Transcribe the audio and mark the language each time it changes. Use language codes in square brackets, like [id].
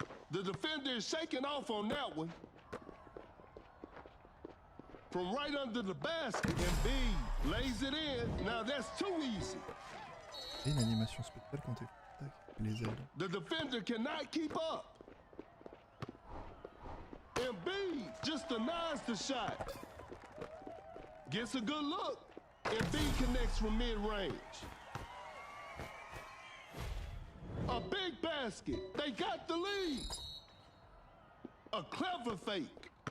[en] The defender is shaking off on that one. From right under the basket, and B lays it in. Now that's too easy. [fr] Et une animation spéciale quand t'es les ailes. [en] The defender cannot keep up. And B just denies the shot. Gets a good look. And B connects from mid-range. A big basket. They got the lead. A clever fake.